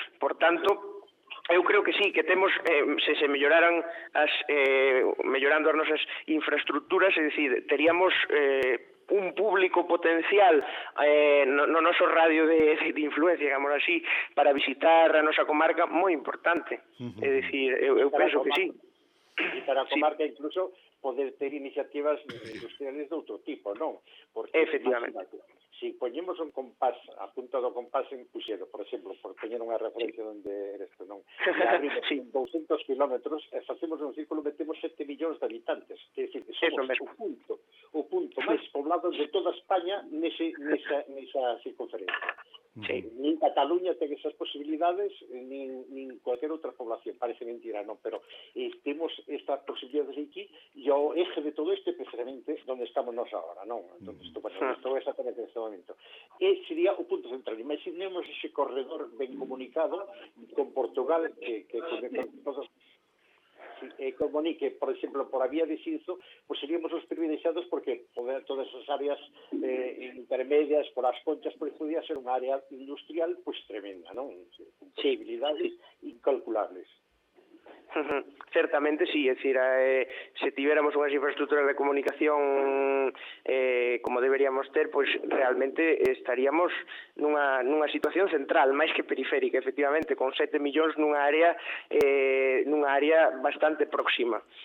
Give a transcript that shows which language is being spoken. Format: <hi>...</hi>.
<gl>Por tanto, eu creo que sí, que temos, se melloraran mellorando as nosas infraestructuras, é dicir, teríamos un público potencial no noso radio de influencia, digamos así, para visitar a nosa comarca moi importante. É dicir, eu penso que sí. E para a comarca, sí, incluso, poder ter iniciativas industriales de outro tipo, non? Efectivamente. Si poñemos un compás, a punta do compás en Puxero, por exemplo, por teñer unha referencia, sí, onde eres, non? Sí.</gl> <es>200 kilómetros, hacemos un círculo, metemos 7 millones de habitantes. Es decir, que somos un punto más poblado de toda España en, ese, en esa circunferencia. Sí. Ni en Cataluña tiene esas posibilidades, ni, ni en cualquier otra población. Parece mentira, ¿no? Pero tenemos estas posibilidades aquí y el eje de todo esto es precisamente donde estamos nosotros ahora, ¿no? Entonces, esto, bueno, esto es exactamente en este momento. Y sería un punto central. Y si tenemos ese corredor bien comunicado con Portugal, que con todos, si, comunique, por ejemplo, por la vía de Sinzo, pues seríamos los privilegiados porque poder, todas esas áreas intermedias, por las conchas, pues podría ser un área industrial pues tremenda, ¿no? Con posibilidades incalculables.</es> <gl>Certamente sí,</gl> <es>es decir,</es> <gl>se tivéramos unhas infraestructuras de comunicación como deberíamos ter, pois realmente estaríamos nunha situación central, máis que periférica, efectivamente, con 7 millóns nunha área bastante próxima.</gl>